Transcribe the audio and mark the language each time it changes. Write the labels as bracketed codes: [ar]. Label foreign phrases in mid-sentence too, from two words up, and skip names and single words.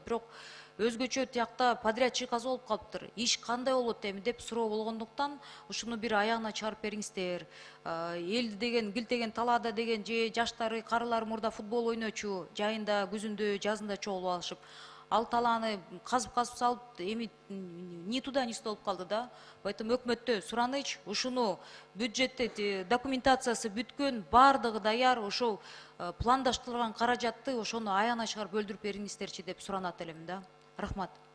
[ky] Бирок өзгөчө тиякта подрядчик каза болуп калыптыр. Иш кандай болот эми деп суроо болгондуктан ушуну бир аягына чыгарып бериңиздер. Элди деген килтеген талаада деген же жаштары, карылар мурда футбол ойночу, жайында, күзүндө, жазында чогулуп алышып, ал талааны казып салып, эми [ru] ни туда, ни сюда [ky] болуп калды да. Поэтому өкмөттө сураныч, ушуну бюджетте документациясы бүткөн, баардыгы даяр, ошол пландаштырылган каражатты ошону аягына чыгарып бөлдүрүп бериңиздерчи деп суранат элем да. Рахмат.